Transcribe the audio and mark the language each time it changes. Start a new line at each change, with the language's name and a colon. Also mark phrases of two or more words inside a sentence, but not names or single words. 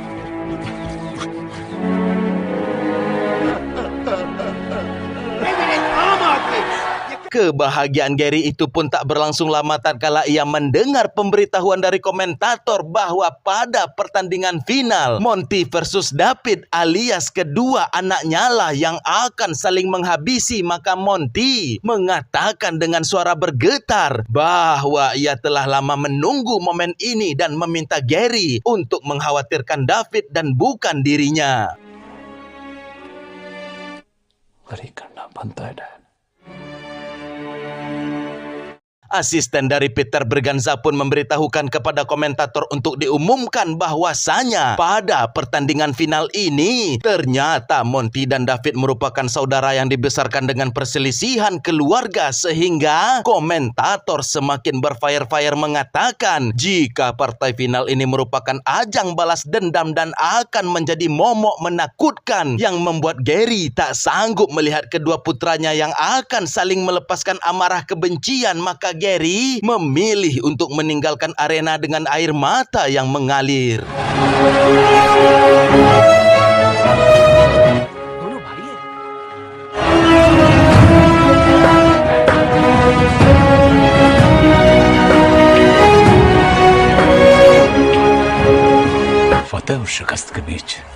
Indonesian: Kebahagiaan Gary itu pun tak berlangsung lama tatkala ia mendengar pemberitahuan dari komentator bahwa pada pertandingan final Monty versus David alias kedua anaknya lah yang akan saling menghabisi. Maka Monty mengatakan dengan suara bergetar bahwa ia telah lama menunggu momen ini dan meminta Gary untuk mengkhawatirkan David dan bukan dirinya.
Hindi: वही करना बनता है डैड।
Indonesian: Asisten dari Peter Berganza pun memberitahukan kepada komentator untuk diumumkan bahwasanya pada pertandingan final ini ternyata Monty dan David merupakan saudara yang dibesarkan dengan perselisihan keluarga sehingga komentator semakin berfire-fire mengatakan jika partai final ini merupakan ajang balas dendam dan akan menjadi momok menakutkan yang membuat Gary tak sanggup melihat kedua putranya yang akan saling melepaskan amarah kebencian. Maka Gary memilih untuk meninggalkan arena dengan air mata yang mengalir.
Hindi: फतेह और शिकस्त के बीच